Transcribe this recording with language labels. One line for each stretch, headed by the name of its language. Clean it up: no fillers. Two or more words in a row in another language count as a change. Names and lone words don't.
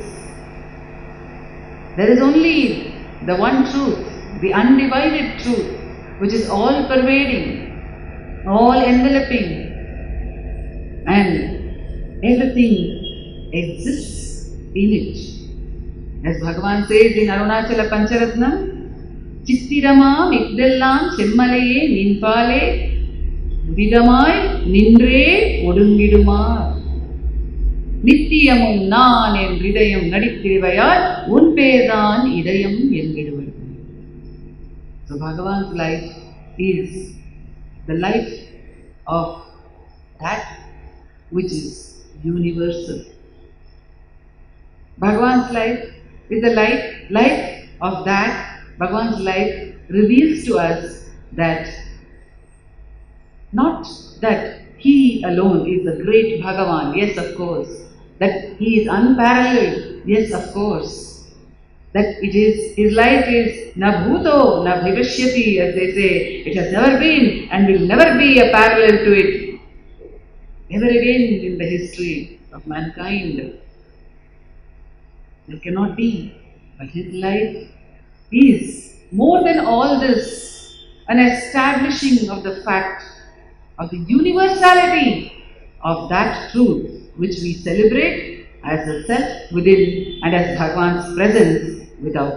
English: There is only the one truth, the undivided truth, which is all pervading, all enveloping, and everything exists in it. As Bhagavan says in Arunachala Pancharatnam,
Tamil: சித்திரமாம் இதெல்லாம் செம்மலையே நின்பாலே விடமாய் நின்றே ஒடுங்கிடுமால் நித்தியமும் நான் என் ஹ்ருதயம் நடித்திடுவாயால் உன்பேதன் இதயம் ஏங்கிடுவர்.
English: So Bhagavan's life is the life of that which is universal. Bhagavan's life is the life of that. Bhagavan's life reveals to us that not that he alone is the great Bhagavan, yes of course, that he is unparalleled, yes of course, that it is, his life is
Sanskrit: न भूतो न भविष्यति,
English: as they say, it has never been and will never be a parallel to it, ever again in the history of mankind. There cannot be, but his life is more than all this an establishing of the fact of the universality of that truth which we celebrate as the self within and as Bhagavan's presence without.